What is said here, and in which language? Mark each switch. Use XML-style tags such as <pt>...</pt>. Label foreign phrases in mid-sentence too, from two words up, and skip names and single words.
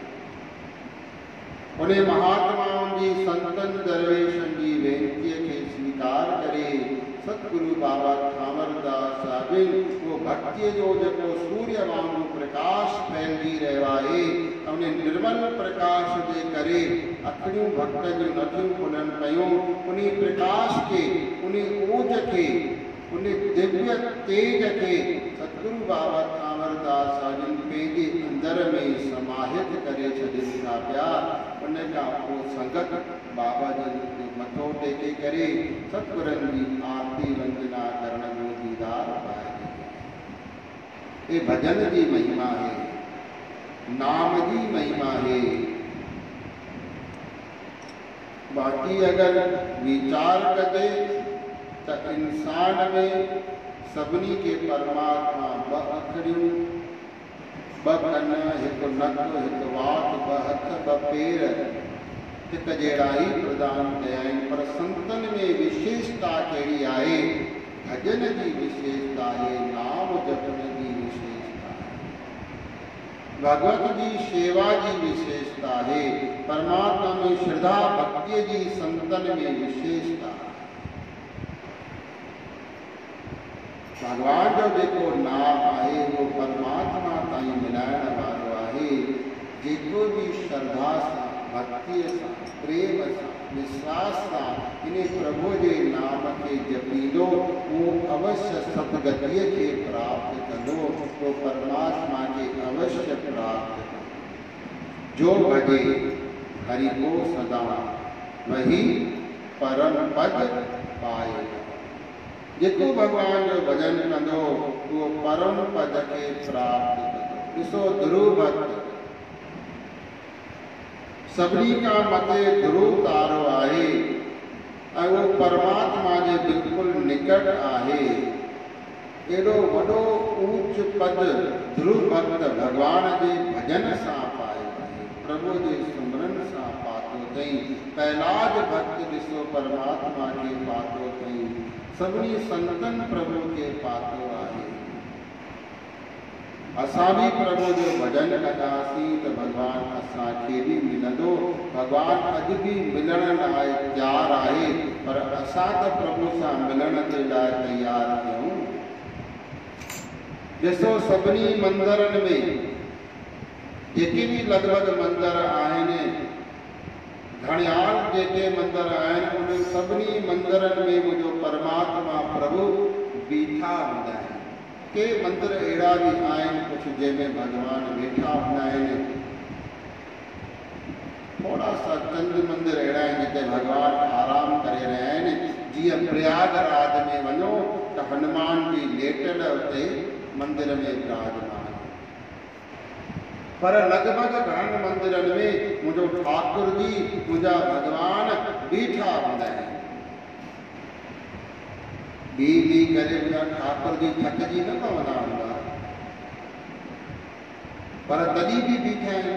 <sd>उन महात्माउनि जी, संतनि दरवेशनि जी वेनतीअ खे स्वीकार करे सतगुरु बाबा कांवरदास आहिनि उहो भक्तीअ जो जेको सूर्य वांगुरु प्रकाश फैलिजी रहियो आहे, उन निर्मल प्रकाश जे करे अखियूं भक्त जूं नथियूं खुलनि पियूं। उन प्रकाश खे, उन ऊज खे उन दिव्य तेज के सतगुरु बाबा कांवरदास साजन पेजे अंदर में समाहित करे छॾिन था पिया। उन खां पोइ संगत बाबा जन खे मथो टेके करे सतगुरनि जी आरती वंदना करण जो दीदार पाए। ये भजन जी महिमा है, नाम जी महिमा है। बाकी अगर विचार कजे तो इंसान में सभिनी के परमात्मा ब अखड़ियूं, ब कन, हिकु नक, हिकु वात, ब हथ, ब पेर हिक जहिड़ा ई प्रदान कया आहिनि। पर संतन में विशेषता कहिड़ी आहे? भजन जी विशेषता आहे, नाम जपण जी विशेषता आहे, भगवत जी सेवा जी विशेषता है, परमात्मा में श्रद्धा भक्ति जी संतन में विशेषता है। भगवान जो जेको नाम आहे वो परमात्मा ताईं मिलाइण वारो आहे। जेको भी श्रद्धा सां, भक्ति सां, प्रेम सां, विश्वास सां इन प्रभु जे नाम के जपींदो वो अवश्य सतगतिअ खे प्राप्त कंदो, वो परमात्मा के अवश्य प्राप्त कंदो।</sd> <hi>जो भजे हरि को सदा वही परम पद पाएगा।</hi> <sd>जेको भगवान जो भजन कंदो वो परम पद के प्राप्त कंदो। ॾिसो ध्रुव भक्त सभिनी खां मथे ध्रुव तारो आहे ऐं वो परमात्मा जे बिल्कुल निकट आहे। एॾो वॾो ऊंच पद ध्रुव भक्त भगवान जे भजन सां पायो आहे, प्रभु जे सुमरन सां पातो अथई। कैलाश भक्त ॾिसो परमात्मा के पातो अथई, सभिनी संतन प्रभु के पातो आहे। असां भी प्रभु जो भजन कंदासीं तो भगवान असांखे भी मिलंदो। भगवान अॼु भी मिलण लाइ तैयार आहे, पर असां तो प्रभु सां मिलण जे लाइ तैयार थियूं। ॾिसो सभिनी मंदिरनि में जेके भी लॻभॻि मंदिर आहिनि, घणियाल जेके मंदिर आहिनि, उन सभिनी मंदिरनि में मुंहिंजो परमात्मा प्रभु बीठा हूंदा आहिनि। के मंदिर अहिड़ा भी आहिनि कुझु जंहिंमें भगवान वेठा हूंदा आहिनि। थोड़ा सा चंद मंदिर अहिड़ा आहिनि जिते भगवान आराम करे रहिया आहिनि। जीअं प्रयागराज में वञो त हनुमान जी लेटल उते मंदिर में विराजमान। पर लगभग घणनि मंदिरनि में मुंहिंजो ठाकुर जी, मुंहिंजा भगवान बीठा हूंदा आहिनि। बी करे मुंहिंजा ठाकुर जी थकिजी न पवंदा हूंदा, पर तॾहिं बि बीठा आहिनि।</sd>